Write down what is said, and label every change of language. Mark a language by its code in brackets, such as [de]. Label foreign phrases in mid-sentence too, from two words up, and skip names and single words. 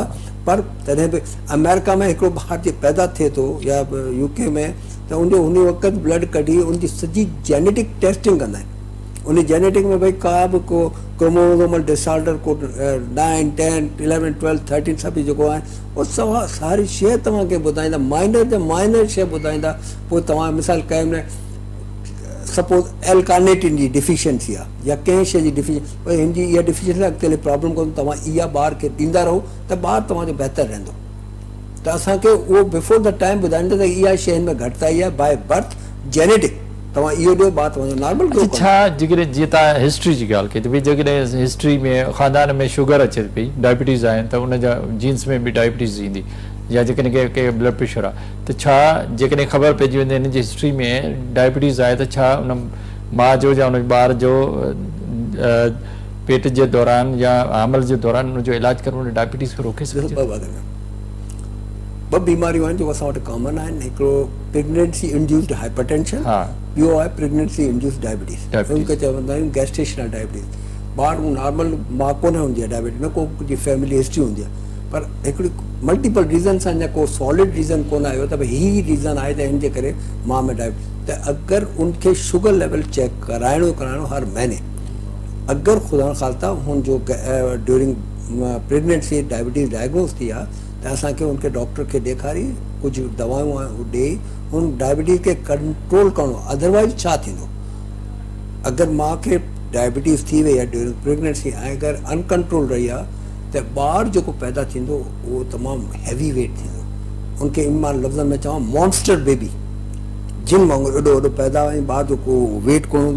[sd] पर तॾहिं बि अमेरिका में हिकिड़ो ॿारु जे पैदा थिए थो या UK में त उनजो उन वक़्तु ब्लड कढी उनजी सॼी [en] genetic testing [sd] कंदा आहिनि, उन जेनेटिक में भई का बि को [en] chromosomal disorder [sd] को 9, 10, 11, 12, 13 सभु जेको आहे उहो सारी शइ तव्हांखे ॿुधाईंदा, माइनर जा माइनर शइ ॿुधाईंदा। पोइ तव्हां मिसाल कंहिं न [en] suppose L carnitine [sd] जी डिफिशियंसी आहे या कंहिं शइ जी डिफिशियंसी, भई हिन जी इहा डिफिशियंसी अॻिते प्रॉब्लम कोन्हे, तव्हां इहा ॿार खे ॾींदा रहो त ॿारु तव्हांजो बहितरु रहंदो। त असांखे उहो [en] before the time [sd] ॿुधाईंदा त इहा शइ हिन में घटिताई आहे [en] by birth genetic, [sd] तव्हां इहो ॾियो ॿारु तव्हांजो नॉर्मल। छा जेकॾहिं जीअं तव्हां हिस्ट्री जी ॻाल्हि कई त भई जेकॾहिं हिस्ट्री में ख़ानदान में शुगर अचे पई, डायबिटीज़ आहिनि त उनजा जीन्स में बि डायबिटीज़ ईंदी या जेकॾहिं कंहिं [en] blood pressure [sd] आहे त छा जेकॾहिं ख़बर पइजी वेंदी हिन जी हिस्ट्री में डायबिटीज़ आहे त छा उन माउ जो या उन ॿार जो पेट जे दौरान या हामल जे दौरान उनजो इलाजु करणु उन डायबिटीज़ खे रोके सघे? ॿ बीमारियूं आहिनि जेको असां वटि कॉमन आहिनि, हिकिड़ो [en] pregnancy induced hypertension, [sd] ॿियो आहे [en] pregnancy induced diabetes, [sd] उनखे चवंदा आहियूं [en] gestational diabetes. [sd] ॿारु नॉर्मल मां कोन हूंदी आहे डायबिटीज़ में, को [en] family history [sd] हूंदी आहे, पर हिकिड़ी [en] multiple reason [sd] सां अञा को [en] solid reason [sd] कोन आयो त भई हीअ रीज़न आहे त हिन जे करे मां में डायबिटीज़। त अगरि उनखे [en] sugar level check [sd] कराइणो हर महीने, अगरि ख़ुदा ख़ालता हुनजो [en] during pregnancy diabetes diagnose [sd] थी आहे त असांखे उनखे डॉक्टर खे ॾेखारी कुझु दवाऊं उहो ॾेई हुन डायबिटीज़ खे कंट्रोल करिणो। अदरवाइज़ छा थींदो, अगरि माउ खे डायबिटीज़ थी वई आहे [en] during pregnancy [sd] ऐं अगरि अनकंट्रोल रही आहे त ॿारु जेको पैदा थींदो उहो तमामु [en] heavy weight [sd] थींदो, उनखे इन मां लफ़्ज़नि में चवां [en] monster baby, [sd] जिन वांगुरु एॾो वॾो पैदा ऐं ॿार जो को वेट कोन हूंदो।